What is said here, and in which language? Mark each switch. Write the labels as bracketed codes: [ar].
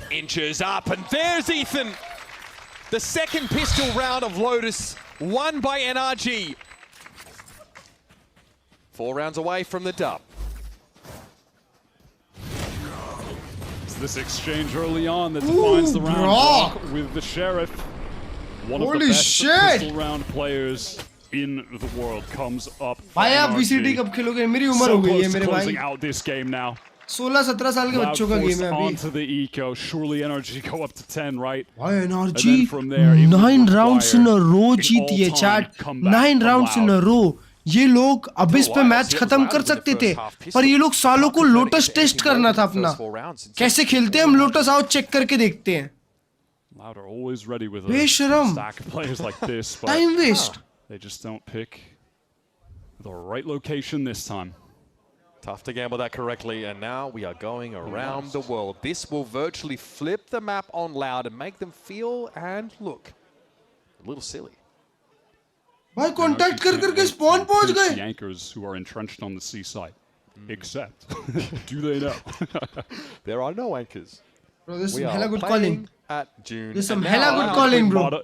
[en] Inches up, and there's Ethan. The second pistol round of Lotus, won by NRG. 4 rounds away from the dub. this exchange early on that defines the round. Brock with the Sheriff. One of the best pistol round players in the world comes up. [hi] भाई आप VCT कब खेलोगे? मेरी उम्र हो गई है मेरे भाई. [en] Closing out this game now. [hi] 16-17 साल के बच्चों का गेम है अभी. [en] Onto the eco. Surely NRG go up to 10, right? Why NRG? 9 rounds in a row जीती है chat. 9 rounds in a row. [hi] ये लोग अबिस पे मैच खत्म कर सकते थे, पर ये लोग सालों को लोटस टेस्ट करना था अपना. कैसे खेलते हैं हम लोटस, आओ चेक करके देखते हैं. बेशरम. Time waste. [en] They just don't pick the right location this time. Tough to gamble that correctly, and now we are going around the world. This will virtually flip the map on Loud and make them feel and look a little silly. [hi] भाई contact कर करके spawn पहुंच गए. [en] The anchors who are entrenched on the seaside, except do they know? There are no anchors. Bro, this is hella good calling. At June. This is some hella good calling, bro.